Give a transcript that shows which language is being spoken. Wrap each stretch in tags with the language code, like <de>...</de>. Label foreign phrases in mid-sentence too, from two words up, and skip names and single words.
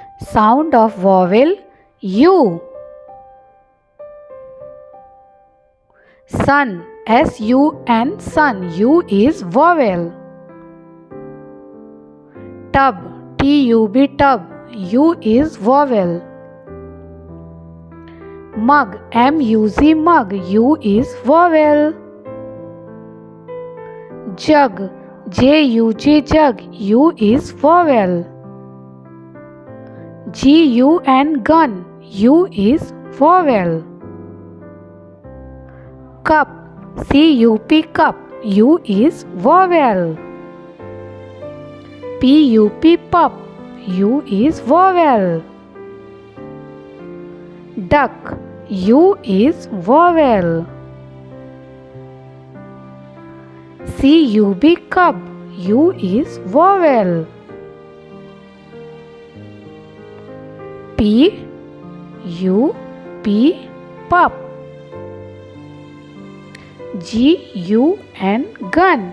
<en>Sound of vowel U. Sun, S-U-N, sun. U is vowel. Tub, T-U-B, tub. U is vowel. Mug, M-U-G, mug. U is vowel. Jug, J-U-G, jug. U is vowel. G-U-N, gun. U is vowel. Cup, C-U-P, cup. U is vowel. P-U-P, pup. U is vowel. Duck, U is vowel. C-U-B, cub. U is vowel. P-U-P, pup. G-U-N, gun.</en>